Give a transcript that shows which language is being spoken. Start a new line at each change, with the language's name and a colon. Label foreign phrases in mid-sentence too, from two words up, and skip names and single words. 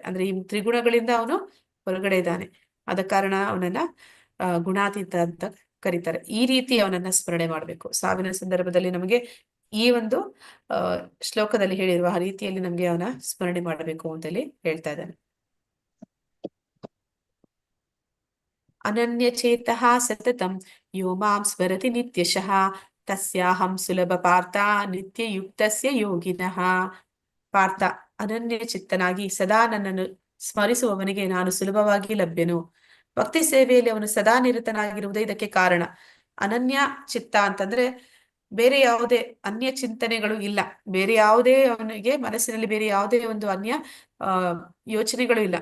Kannada: ಅಂದ್ರೆ ಈ ತ್ರಿಗುಣಗಳಿಂದ ಅವನು ಹೊರಗಡೆ ಇದ್ದಾನೆ. ಆದ ಕಾರಣ ಅವನನ್ನ ಗುಣಾತೀತ ಅಂತ ಕರೀತಾರೆ. ಈ ರೀತಿ ಅವನನ್ನ ಸ್ಮರಣೆ ಮಾಡಬೇಕು. ಸಾವಿನ ಸಂದರ್ಭದಲ್ಲಿ ನಮಗೆ ಈ ಒಂದು ಶ್ಲೋಕದಲ್ಲಿ ಹೇಳಿರುವ ಆ ರೀತಿಯಲ್ಲಿ ನಮ್ಗೆ ಅವನ ಸ್ಮರಣೆ ಮಾಡಬೇಕು ಅಂತೇಳಿ ಹೇಳ್ತಾ ಇದ್ದಾನೆ.
Sanskrit: ಅನನ್ಯಚೇತಃ ಸತತಂ ಯೋ ಮಾಂ ಸ್ಮರತಿ ನಿತ್ಯಶಃ ತಸ್ಯಾಹಂ ಸುಲಭ ಪಾರ್ಥ ನಿತ್ಯಯುಕ್ತಸ್ಯ ಯೋಗಿನಃ.
Kannada: ಪಾರ್ಥ, ಅನನ್ಯ ಚಿತ್ತನಾಗಿ ಸದಾ ನನ್ನನ್ನು ಸ್ಮರಿಸುವವನಿಗೆ ನಾನು ಸುಲಭವಾಗಿ ಲಭ್ಯನು. ಭಕ್ತಿ ಸೇವೆಯಲ್ಲಿ ಅವನು ಸದಾ ನಿರತನಾಗಿರುವುದೇ ಇದಕ್ಕೆ ಕಾರಣ. ಅನನ್ಯ ಚಿತ್ತ ಅಂತಂದ್ರೆ ಬೇರೆ ಯಾವುದೇ ಅನ್ಯ ಚಿಂತನೆಗಳು ಇಲ್ಲ, ಬೇರೆ ಯಾವುದೇ ಅವನಿಗೆ ಮನಸ್ಸಿನಲ್ಲಿ ಬೇರೆ ಯಾವುದೇ ಒಂದು ಅನ್ಯ ಯೋಚನೆಗಳು ಇಲ್ಲ.